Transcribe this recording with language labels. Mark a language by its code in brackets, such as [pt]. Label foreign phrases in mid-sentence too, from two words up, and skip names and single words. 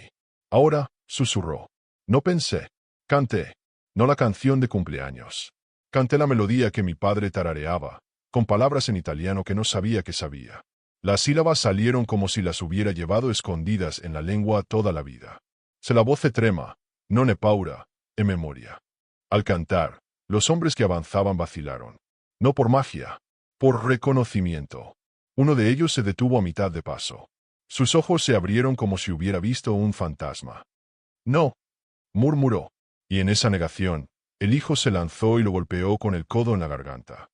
[es] Ahora, susurró. No pensé. Canté. No la canción de cumpleaños. Canté la melodía que mi padre tarareaba, con palabras en italiano que no sabía que sabía. Las sílabas salieron como si las hubiera llevado escondidas en la lengua toda la vida. [it] Se la voce trema, non è paura, è memoria. [es] Al cantar, los hombres que avanzaban vacilaron. No por magia, por reconocimiento. Uno de ellos se detuvo a mitad de paso. Sus ojos se abrieron como si hubiera visto un fantasma. No, murmuró. Y en esa negación, el hijo se lanzó y lo golpeó con el codo en la garganta.